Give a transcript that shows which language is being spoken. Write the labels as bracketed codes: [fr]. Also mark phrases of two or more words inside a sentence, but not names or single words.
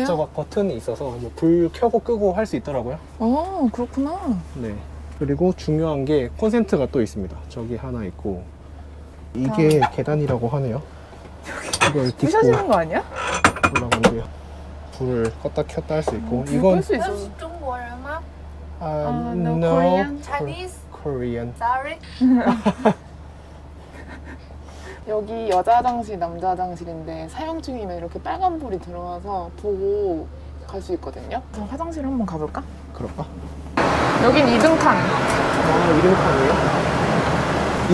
[ko] 이것저것 버튼이 있어서 뭐 불 켜고 끄고 할 수 있더라고요. 그렇구나. 네. 그리고 중요한 게 콘센트가 또 있습니다. 저기 하나 있고, 이게 계단이라고 하네요. 이걸 딛고 부셔지는 거 아니야? 올라가는데요. 불을 껐다 켰다 할 수 있고, 불 이건 끌 수 있어. [zh] 中国人吗 [en] no, no Korean. Chinese? Korean. Sorry. [ko] 여기 여자 화장실, 남자 화장실인데 사용 중이면 이렇게 빨간 불이 들어와서 보고 갈 수 있거든요. 그럼 화장실 한번 가볼까? 그럴까? 여긴 2등 칸. 2등 칸이에요?